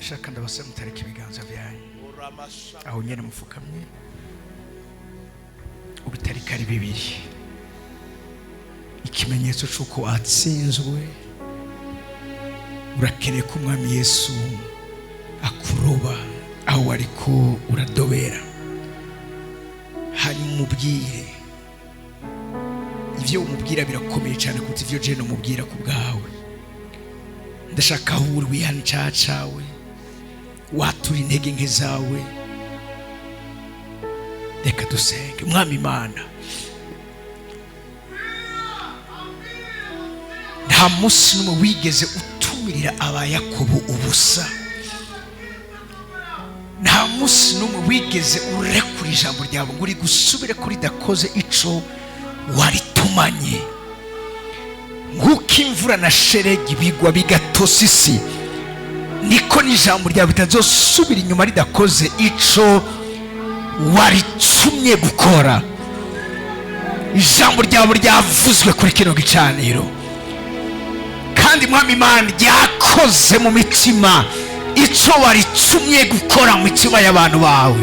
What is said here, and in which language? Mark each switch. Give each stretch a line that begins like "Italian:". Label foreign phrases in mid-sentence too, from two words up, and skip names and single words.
Rundi: Shaka ndabase mutareke ibiganza byanyu aho nyene mufukamye, ubitarika ari bibiri, ikimenyetso cy'uko watsinzwe. Urakeneye ko Umwami Yesu akuroba aho wariko uradobera, hanyuma umubwire. Ivyo umubwira birakomeye cyane kuko ivyo je no mubwira ku bwawe. Ndashaka aho uri wihana icyaha cawe, watura intege nke zawe. Reka dusenge. Mwami Imana, nta munsi n'umwe wigeze utumirira aba Yakobo ubusa. Nta munsi n'umwe wigeze urekura ijambo ryawe ngo uri gusubire kuri dakoze ico waritumanye. Nk'uko imvura na sheregi bigwa bigatosa isi, niko n'ijambo ryawe bitazosubira inyuma ridakoze ico waritumye gukora. Ijambo ryawe ryavuzwe kuri kino gicaniro, kandi Mwami Imana ryakoze mu mitima ico waritumye gukora mu mitima y'abantu bawe.